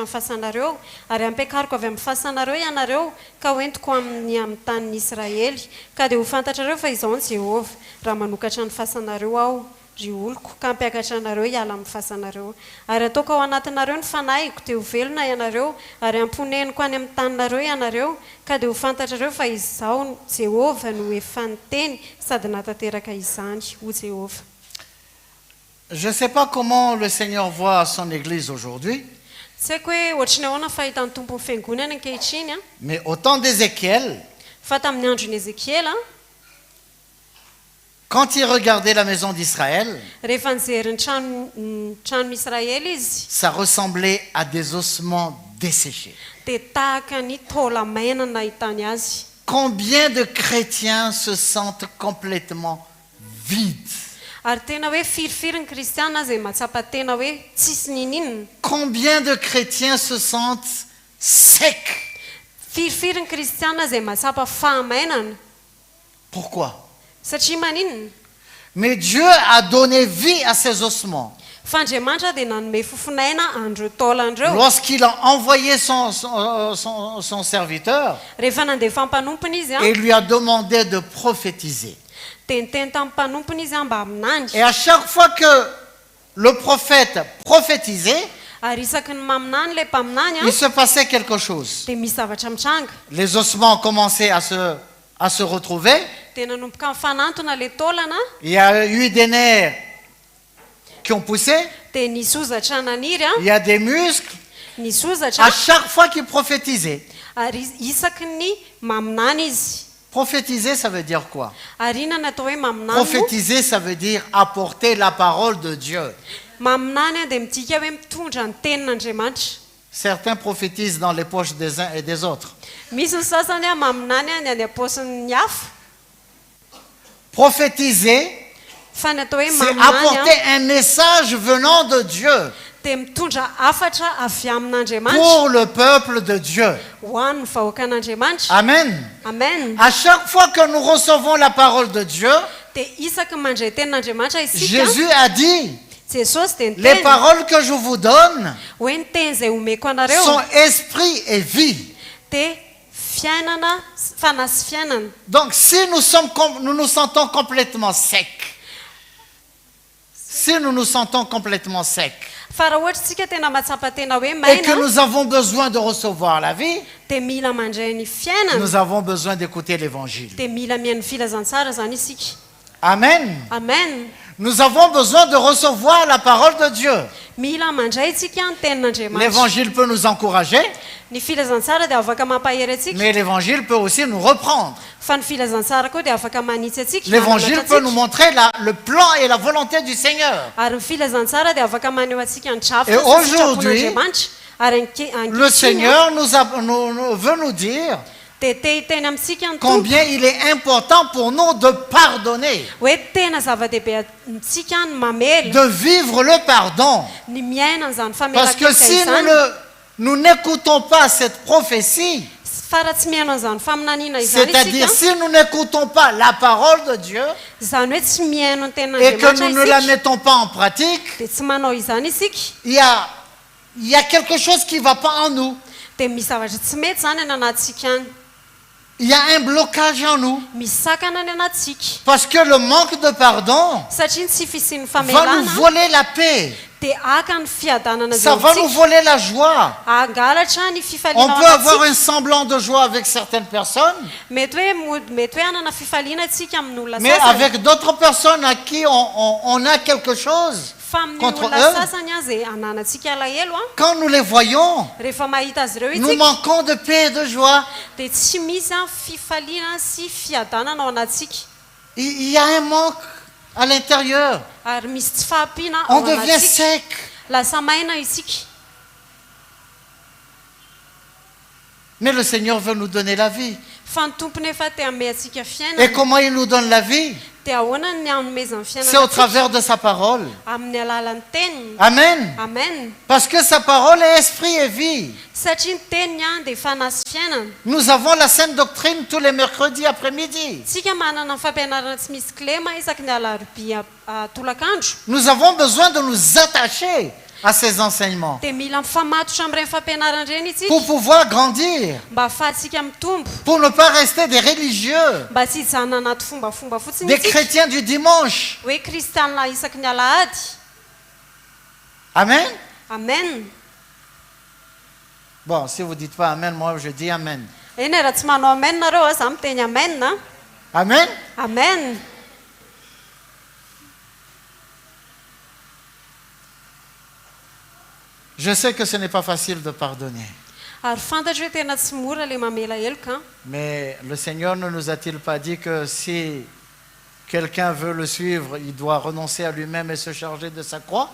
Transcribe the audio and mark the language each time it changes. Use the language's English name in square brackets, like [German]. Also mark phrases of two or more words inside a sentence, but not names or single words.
[Malagasy] amin'ny fahasanareo ary ampiakariko avy amin'ny fahasanareo ianareo ka hoentiko amin'ny tanin'ny Israely ka dia ho fantatrareo fa izao ny Jehovah raha manokatra ny fahasanareo aho ry oloko ka hampiakatra anareo hiala amin'ny fahasanareo ary ataoko ao anatinareo ny fanahiko dia ho velona ianareo ary amponeniko any amin'ny taninareo ianareo ka dia ho fantatrareo fa izao Jehovah no efa niteny sady natateraka izany ho Jehovah. [French] Je ne sais pas comment le Seigneur voit son Église aujourd'hui, [Malagasy] tsy haiko hoe ohatrany ahoana fahitan'ny tompon'ny fiangonana ankehitriny [French] mais au temps d'Ézéchiel, [Malagasy] fa tamin'ny andron'i Ezekiela [French] quand il regardait la maison d'Israël, [Malagasy] rehefa nijery ny tranon'Israely izy [French] ça ressemblait à des ossements desséchés. [Malagasy] dia tahaka ny taola maina no nahitany azy. [French] Combien de chrétiens se sentent complètement vides? [Malagasy] Ary tena hoe firifiry ny kristiana izay mahatsapa tena hoe tsisy ninina. [French] Combien de chrétiens se sentent secs? [Malagasy] Firifiry ny kristiana izay mahatsapa fahamainana. [French] Pourquoi? [Malagasy] Satria maninona? [French] Mais Dieu a donné vie à ces ossements. [Malagasy] Fa Andriamanitra dia nanome fofonaina andreo taolandreo. [French] Lorsqu'il a envoyé son serviteur, [Malagasy] Rehefa nandefa ny mpanompony izy [French] il lui a demandé de prophétiser. [Malagasy] dia niteny tamin'ny mpanompony izy mba aminangy. [French] Et à chaque fois que le prophète prophétisait, [Malagasy] Ary isaky ny maminany ilay mpaminany [French] il se passait quelque chose. [Malagasy] dia misy zavatra mitranga. [French] Les ossements commençaient à se retrouver. [Malagasy] Dia nanomboka mifanantona ilay taolana [French] Il y a eu des nerfs qui ont poussé. [Malagasy] dia nisy ozatra naniry [French] Il y a des muscles. [Malagasy] nisy [French] À [Malagasy] ozatra [French] chaque fois qu'il prophétisait. [Malagasy] ary isaky ny maminany izy. [French] Prophétiser, ça veut dire quoi? [Malagasy] Ary inona natao hoe maminany moa? [French] Prophétiser, ça veut dire apporter la parole de Dieu. [Malagasy] Maminany dia midika hoe mitondra ny tenin'Andriamanitra. [French] Certains prophétisent dans les poches des uns et des autres. [Malagasy] Misy ny sasany maminany ny any am-paosiny hafa. [French] Prophétiser, [Malagasy] Fa ny atao hoe [French] c'est [Malagasy] maminany [French] apporter un message venant de Dieu [Malagasy] dia mitondra hafatra avy amin'Andriamanitra [French] pour le peuple de Dieu. [Malagasy] ho an'ny vahoaka an'Andriamanitra. [French] Amen. [Malagasy] Amen. [French] À chaque fois que nous recevons la parole de Dieu, [Malagasy] Dia isaky ny mandray tenin'Andriamanitra isika [French] Jésus a dit, [Malagasy] Jesosy dia [French] les [Malagasy] niteny [French] paroles que je vous donne [Malagasy] hoe ny teny izay omeko anareo [French] sont esprit et vie. [Malagasy] dia fiainana fanahy sy fiainana. [French] Donc si nous nous sentons complètement secs, si nous nous sentons complètement secs [Malagasy] Fa raha ohatra tsika tena mahatsapa tena hoe [French] et que [Malagasy] maina [French] nous avons besoin de recevoir la vie, [Malagasy] dia mila mandray ny fiainana [French] nous avons besoin d'écouter l'évangile. [Malagasy] dia mila mihaino filazantsara zany isika. [French] Amen. [Malagasy] Amen. [French] Nous avons besoin de recevoir la parole de Dieu. [Malagasy] Mila mandray tsika ny tenin'Andriamanitra. [French] L'évangile peut nous encourager, [Malagasy] Ny filazantsara dia afaka mampahery atsika. [French] mais l'évangile peut aussi nous reprendre. [Malagasy] Fa ny filazantsara koa dia afaka manitsy atsika. [French] L'évangile [Malagasy] mananatra [French] peut nous [Malagasy] atsika. [French] montrer le plan et la volonté du Seigneur. [Malagasy] Ary ny filazantsara dia afaka maneho atsika ny drafitra [French] Et [Malagasy] sy [French] aujourd'hui, [Malagasy] sitrapon'Andriamanitra. Ary [French] Le Seigneur veut nous dire [Malagasy] dia te hiteny amintsika ny tompo [French] combien il est important pour nous de pardonner, [Malagasy] hoe tena zava-dehibe amintsika ny mamely [French] de vivre le pardon. [Malagasy] ny miaina an'izany [French] Parce que si [Malagasy] famelakely [French] nous n'écoutons pas cette prophétie, [Malagasy] fa raha tsy mihaino an'izany faminaniana izany [French] c'est-à-dire [Malagasy] isika [French] si nous n'écoutons pas la parole de Dieu [Malagasy] izany hoe tsy mihaino ny [French] et que [Malagasy] ten'andriamanitra [French] nous ne la [Malagasy] isika [French] mettons pas en pratique, [Malagasy] dia tsy manao izany isika [French] il y a quelque chose qui ne va pas en nous. [Malagasy] dia misy zavatra tsy mety zany any anatsika any [French] Il y a un blocage en nous. [Malagasy] misy sakana any anatsika [French] Parce que le manque de pardon [Malagasy] satria ny tsy fisian'ny [French] va nous [Malagasy] famelana [French] voler la paix. [Malagasy] dia aka ny fiadanana [French] Ça va nous voler la joie. [Malagasy] angalatra ny [French] On [Malagasy] fifaliana [French] peut avoir un semblant de joie avec certaines personnes, [Malagasy] mety hoe anana fifaliana atsika amin'olona [French] mais [Malagasy] sasany [French] avec d'autres personnes à qui on a quelque chose. [Malagasy] fa amin'ny [French] contre [Malagasy] olona [French] eux. [Malagasy] sasany azy ananantsika alahelo a [French] Quand nous les voyons, [Malagasy] rehefa mahita azy ireo [French] nous [Malagasy] itsika [French] manquons de paix et de joie. [Malagasy] dia tsy misy a fifaliana sy fiadanana ao anatsika [French] Il y a un manque à l'intérieur. [Malagasy] ary misy tsy fahampiana [French] On [Malagasy] ao [French] devient [Malagasy] anatsika [French] sec. [Malagasy] lasa maina isika [French] Mais le Seigneur veut nous donner la vie. [Malagasy] fa ny tompony efa te ame atsika [French] Et [Malagasy] fiainana [French] comment il nous donne la vie? [Malagasy] dia ahoana ny anomezany [French] C'est au [Malagasy] fiainana [French] travers de sa parole. [Malagasy] amin'ny alalan'ny teniny [French] Amen. [Malagasy] amen [French] Parce que sa parole est esprit et vie. [Malagasy] satria ny teniny a dia fanasy fiainana [French] Nous avons la sainte doctrine tous les mercredis après-midi. [Malagasy] tsika manana ny fampianarana tsy misy clema isaky ny alarobia tolakandro [French] Nous avons besoin de nous attacher à ces enseignements [Malagasy] dia mila mifamatotra amin'ireny fampianarana ireny itsika [French] pour pouvoir grandir, [Malagasy] mba ahafahantsika mitombo [French] pour ne pas rester des religieux, [Malagasy] mba tsy hijanona anaty fombafomba fotsiny [French] des [Malagasy] itsika [French] chrétiens du dimanche. [Malagasy] hoe kristianina isaky ny alahady [French] Amen. [Malagasy] amen [French] Bon, si vous ne dites pas Amen, moi je dis Amen. [Malagasy] eny raha tsy manao amen nareo a za miteny amen na [French] Amen. [Malagasy] amen [French] Je sais que ce n'est pas facile de pardonner. [Malagasy] ary fantatra hoe tena tsy mora le mamela heloka [French] Mais le Seigneur ne nous a-t-il pas dit que si quelqu'un veut le suivre, il doit renoncer à lui-même et se charger de sa croix?